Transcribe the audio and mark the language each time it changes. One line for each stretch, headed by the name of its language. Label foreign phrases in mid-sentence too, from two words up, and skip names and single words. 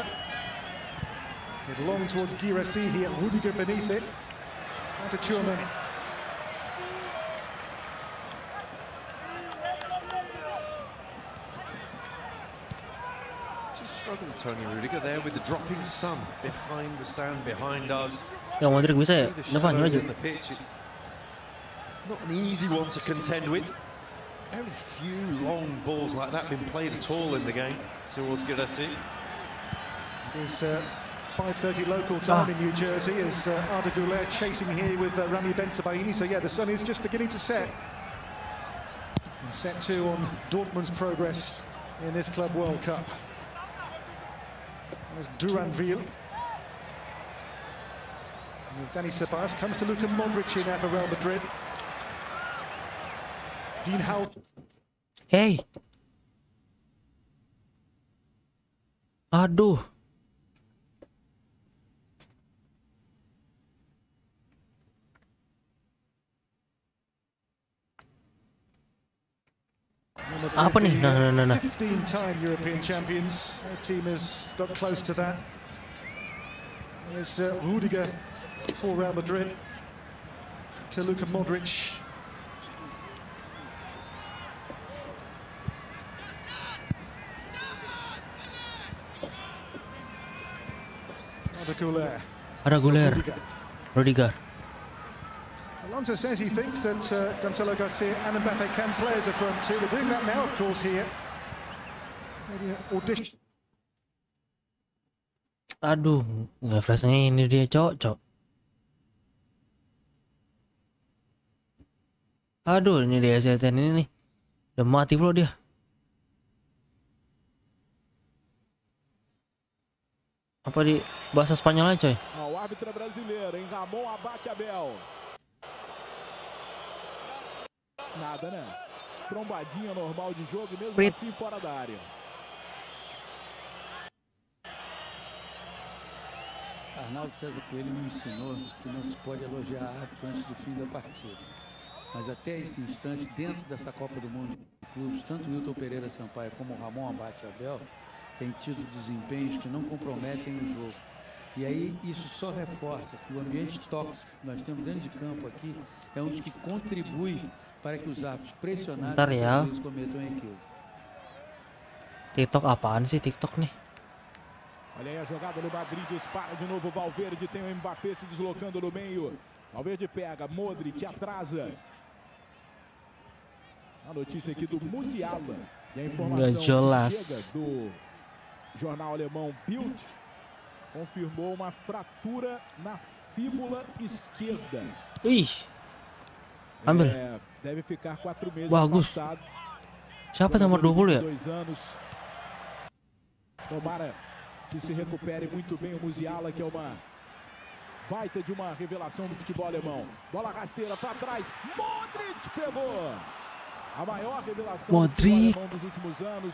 English: It long towards Girassi here, Rudiger beneath it. Out to Tchouaméni. Struggled Tony Rudiger there with the dropping sun behind the stand behind us.
Indonesian: Yang Modric bisa ya, depannya aja.
English: In the pitch, it's not an easy one to contend with. Very few long balls like that been played at all in the game towards Girassi. It is 5:30 local time in New Jersey as Arda Güler chasing here with Rami Bensebaini. So yeah, the sun is just beginning to set. And set 2 on Dortmund's progress in this Club World Cup. There's Duranville. With Dani Ceballos, comes to Luka Modric in for Real Madrid. Dean Howe.
Indonesian: Hey. Aduh. Apa nih? Nah.
English: 15-time European champions. Their team has got close to that. Here's Rudiger for Real Madrid to Luka Modric. Guler. Rudiger. Alonso says he thinks that Gonzalo Garcia and Mbappe can play as a front two. They're doing that now, of course, here. Maybe an audition.
Indonesian: Aduh, refreshnya ini dia cocok. Aduh, ini dia STN ini nih. Udah mati pula dia. Apa di bahasa Spanyol aja, coy?
Portuguese: O árbitro brasileiro, hein? Ramon abate Abel. Nada, né? Trombadinha normal de jogo, mesmo assim fora da área. Arnaldo César Coelho me ensinou que não se pode elogiar árbitro antes do fim da partida. Mas até esse instante, dentro dessa Copa do Mundo de clubes, tanto Milton Pereira Sampaio como Ramon Abate Abel têm tido desempenhos que não comprometem o jogo. E aí isso só reforça que o ambiente tóxico que nós temos dentro de campo aqui é um dos que contribui para que os árbitros pressionados cometam equívoco.
Indonesian: TikTok apaan sih TikTok nih?
Portuguese: Olha aí a jogada no Madrid, dispara de novo o Valverde, tem o Mbappé se deslocando no meio. Valverde pega, Modric atrasa. A notícia aqui do Musiala. E a informação chega do jornal alemão Bild. Confirmou uma fratura na fíbula esquerda.
Indonesian: Ih, ambil.
Portuguese: Deve ficar 4 meses
Indonesian: bagus.
Portuguese: afastado.
Indonesian: Siapa nomor 20 ya?
Portuguese: 2 anos. Tomara que se recupere muito bem o Musiala, que é uma baita de uma revelação do futebol alemão. Bola rasteira para trás. Modric pegou. A maior revelação do futebol alemão dos últimos anos.